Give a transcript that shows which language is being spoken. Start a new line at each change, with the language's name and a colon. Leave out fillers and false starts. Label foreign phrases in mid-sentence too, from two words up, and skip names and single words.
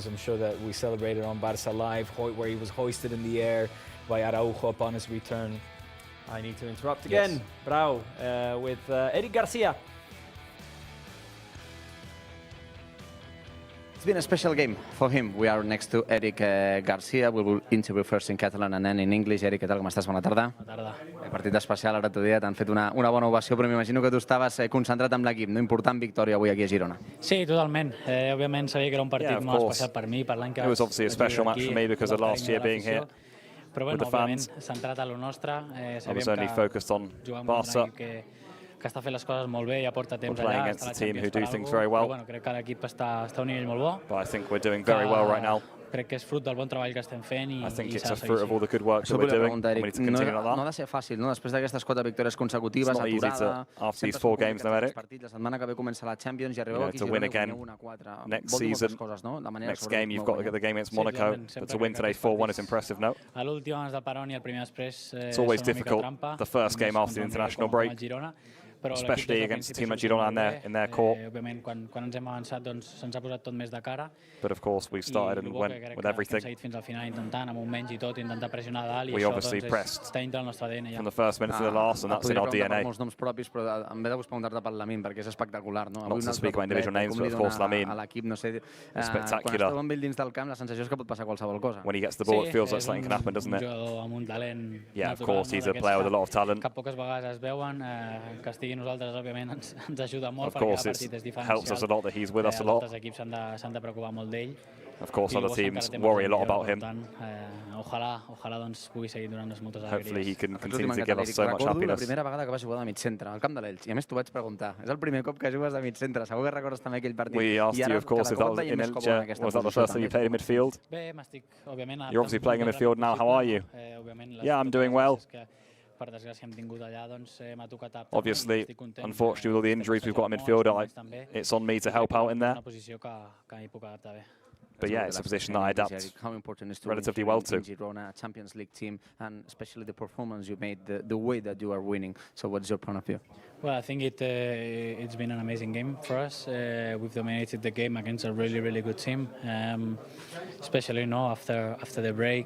English: I'm sure that we celebrated on Barça Live, where he was hoisted in the air by Araujo upon his return. I need to interrupt again. Yes. Bravo, with Eric Garcia. It's been a special game for him. We are next to Eric Garcia. We will interview first in Catalan and then in English.
Catalan: Eric, què tal, com estàs? Bona tarda. Bona tarda. Partit especial, ara t'ho deia, t'han fet una bona ovació, però m'imagino que tu estaves concentrat amb l'equip, no? Important victòria avui aquí a Girona. Sí, totalment. Òbviament sabia que era un partit molt especial per mi, per l'any que
English: It was obviously a special match for me because of last year being here
Catalan: però
English: with the fans.
Catalan: Centrat a lo nostre.
English: I was only focused on Barça.
Catalan: Que està fent les coses molt bé, ja porta temps allà, està a la Champions per alguna cosa, però bueno, crec que l'equip està a un nivell molt bo.
English: But I think we're doing very well right now.
Catalan: Crec que és fruit del bon treball que estem fent i
English: I think it's a fruit of all the good work that we're doing. We need to continue like that.
Catalan: No ha de ser fàcil, no? Després d'aquestes 4 victòries consecutives, aturada...
English: After these 4 games,
Catalan: no, Eric. La setmana que ve comença la Champions i arribeu aquí
English: to win again next season. Next game, you've got to get the game against Monaco. But to win today 4-1 is impressive, no?
Catalan: A l'últim, abans del Parón i el primer després,
English: it's always difficult, the first game after the international break. Especially against a team like Girona in their court.
Catalan: Òbviament, quan ens hem avançat, doncs se'ns ha posat tot més de cara.
English: But of course, we started and went with everything.
Catalan: Hem seguit fins al final intentant, amb un menys i tot, intentar pressionar a dalt, i
English: we
Catalan: això
English: obviously pressed
Catalan: està dintre del nostre ADN ja.
English: From the first minute to the last, and that's in our DNA.
Catalan: Molts noms propis, però em ve de gust preguntar-te pel Lamin, perquè és espectacular, no?
English: Not to speak about individual names, but of course Lamin.
Catalan: A l'equip, no sé,
English: spectacular.
Catalan: Quan esteu amb ell dins del camp, la sensació és que pot passar qualsevol cosa.
English: When he gets the ball, it feels like something can happen, doesn't it?
Catalan: Amb un talent
English: yeah, of course, he's a player with a lot of talent.
Catalan: Que poques vegades es veuen, que estigui nosaltres, òbviament, ens ajuda molt, perquè cada partit és diferencial.
English: Helps us a lot that he's with us a lot.
Catalan: Els equips s'han de preocupar molt d'ell.
English: Of course, other teams worry a lot about him.
Catalan: Ojalà doncs pugui seguir donant-nos moltes alegries.
English: Hopefully he can continue to give us so much happiness.
Catalan: La primera vegada que vas jugar de mig centre, al camp de l'Elx, i a més t'ho vaig preguntar. És el primer cop que jugues de mig centre, segur que recordes també aquell partit.
English: We asked you, of course, if that was in Elche. Was that the first time you played in midfield?
Catalan: Bé, m'estic, òbviament...
English: You're obviously playing in midfield now. How are you? Yeah, I'm doing well.
Catalan: Per desgràcia hem tingut allà, doncs m'ha tocat adaptar.
English: Obviously, unfortunately, with all the injuries we've got in midfield, it's on me to help out in there.
Catalan: Una posició que m'hi puc adaptar bé.
English: But yeah, it's a position that I adapt how important is to relatively win well in to. Girona, a Champions League team, and especially the performance you made, the way that you are winning. So what's your point of view? Well, I think it's been an amazing game for us. We've dominated the game against a really good team, especially after the break.